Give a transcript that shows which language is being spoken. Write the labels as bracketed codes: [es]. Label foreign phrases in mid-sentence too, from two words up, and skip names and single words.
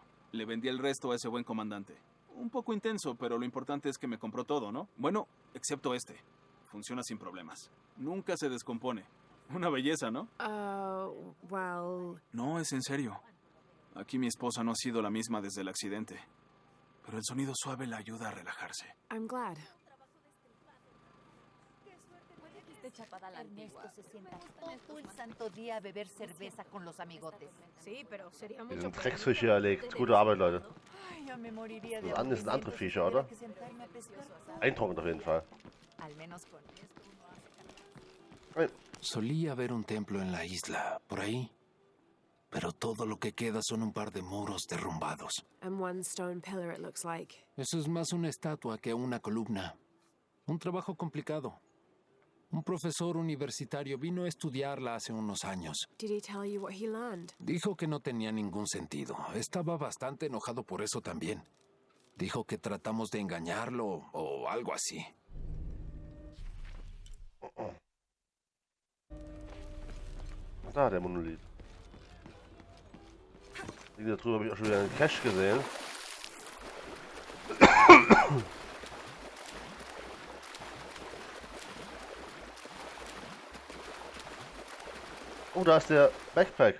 [es] Le vendí el resto a ese buen comandante. Un poco intenso, pero lo importante es que me compró todo, ¿no? Bueno, excepto este. Funciona sin problemas. Nunca se descompone. Una belleza, ¿no? Well... No, es en serio. Aquí mi esposa no ha sido la misma desde el accidente. Pero el sonido suave la ayuda a relajarse. [en] I'm glad. [es] Puede que esté chapada la antigua. Ernesto se sienta todo el santo día a beber cerveza con los amigotes. Sí, pero sería [de] Die [es] mucho [de] sind [es] peor. [de] Drecksfische erlegt. Gute Arbeit, Leute. [es] Ay, ya me moriría de [de] Das andere sind andere [es] hambre [de] Viecher, [es] si [de] oder? [es] tuviera que sentarme a pescar. [de] Beeindruckend auf jeden Fall. [es] Al menos con esto. Solía haber un templo en la isla, por ahí. Pero todo lo que queda son un par de muros derrumbados. [en] And one stone pillar, it looks like. [es] Eso es más una estatua que una columna. Un trabajo complicado. Un profesor universitario vino a estudiarla hace unos años. [en] Did he tell you what he learned? [es] Dijo que no tenía ningún sentido. Estaba bastante enojado por eso también. Dijo que tratamos de engañarlo o algo así. [de] Da, der Monolith. Da drüben habe ich auch schon wieder einen Cache gesehen. Oh, da ist der Backpack.